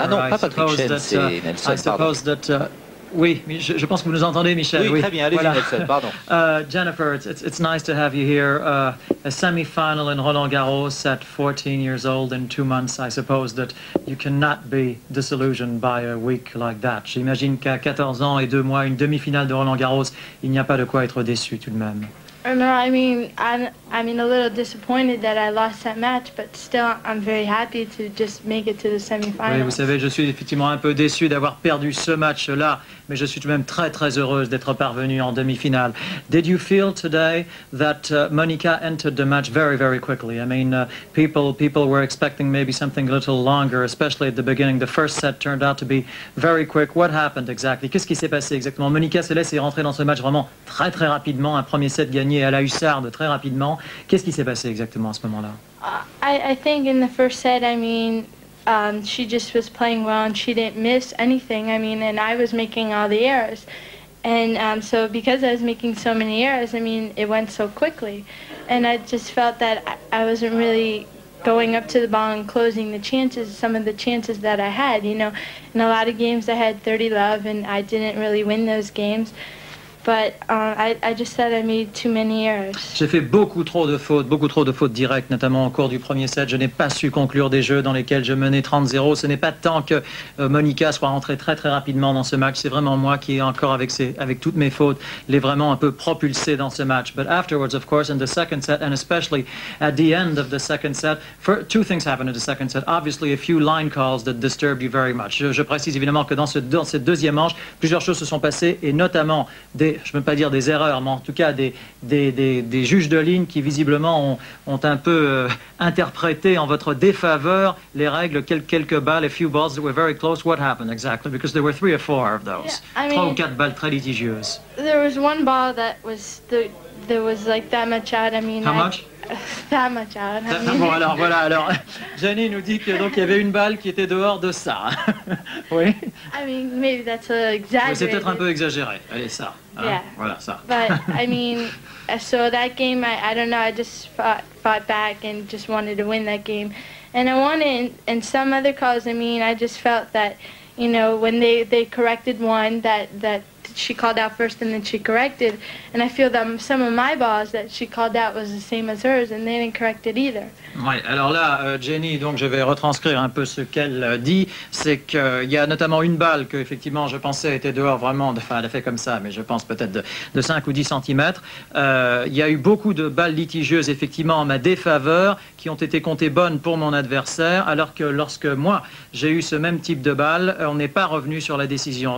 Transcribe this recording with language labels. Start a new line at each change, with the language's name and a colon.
French: Ah non, pas Patrick Chen, c'est Nelson.
English: I suppose that
French: Oui, je pense que vous nous entendez, Michel. Oui, très bien, allez-y, voilà. Nelson, pardon.
English: Jennifer, it's nice to have you here. A semi-final in Roland Garros at 14 years old and 2 months. I suppose that you cannot be disillusioned by a week like that.
French: J'imagine qu'à 14 ans et 2 mois, une demi-finale de Roland Garros, il n'y a pas de quoi être déçu tout de même.
English: No, I'm a little disappointed that I lost that match, but still I'm very happy to just make it to the semi-finals.
French: Oui, vous savez, je suis effectivement un peu déçu d'avoir perdu ce match-là, mais je suis tout de même très très heureuse d'être parvenue en demi-finale.
English: Did you feel today that Monica entered the match very very quickly? I mean, people were expecting maybe something a little longer, especially at the beginning. The first set turned out to be very quick. What happened exactly?
French: Qu'est-ce qui s'est passé exactement? Monica Seles est rentrée dans ce match vraiment très très rapidement, un premier set gagné à la hussarde très rapidement. Qu'est-ce qui s'est passé exactement à ce moment-là?
English: I think in the first set, she just was playing well and she didn't miss anything. And I was making all the errors. And so because I was making so many errors, it went so quickly. And I just felt that I wasn't really going up to the ball and closing the chances, some of the chances that I had. In a lot of games I had 30 love and I didn't really win those games. But I just said I made too many errors.
French: J'ai fait beaucoup trop de fautes directes, notamment au cours du premier set. Je n'ai pas su conclure des jeux dans lesquels je menais 30-0. Ce n'est pas tant que Monica soit rentrée très très rapidement dans ce match. C'est vraiment moi qui, encore avec toutes mes fautes, l'ai vraiment un peu propulsé dans ce match.
English: But afterwards, of course, in the second set, and especially at the end of the second set, two things happened in the second set. Obviously, a few line calls that disturbed you very much.
French: Je précise évidemment que dans cette deuxième manche, plusieurs choses se sont passées, et notamment je ne veux pas dire des erreurs, mais en tout cas des juges de ligne qui visiblement ont un peu interprété en votre défaveur les règles, quelques balles,
English: a few balls that were very close. What happened exactly? Because there were 3 or 4 of those. Yeah,
French: 3 ou 4 balles très litigieuses.
English: There was one ball that was like that much out. How much? That much out.
French: Bon, alors voilà, Jenny nous dit que donc il y avait une balle qui était dehors de ça. Oui.
English: Maybe that's exaggerated.
French: Oui, c'est peut-être un peu exagéré. Allez, ça. Hein?
English: Yeah.
French: Voilà, ça.
English: But so that game, I don't know. I just fought back and just wanted to win that game, and I wanted. And some other calls, I just felt that, when they corrected one that she called out first and then she corrected, and I feel that some of my balls that she called out was the same as hers and they didn't correct it either.
French: Oui, alors là, Jenny, donc je vais retranscrire un peu ce qu'elle dit, c'est qu'il y a notamment une balle que effectivement je pensais était dehors vraiment, enfin elle a fait comme ça, mais je pense peut-être de 5 ou 10 cm. Il y a eu beaucoup de balles litigieuses effectivement en ma défaveur qui ont été comptées bonnes pour mon adversaire, alors que lorsque moi j'ai eu ce même type de balle, on n'est pas revenu sur la décision.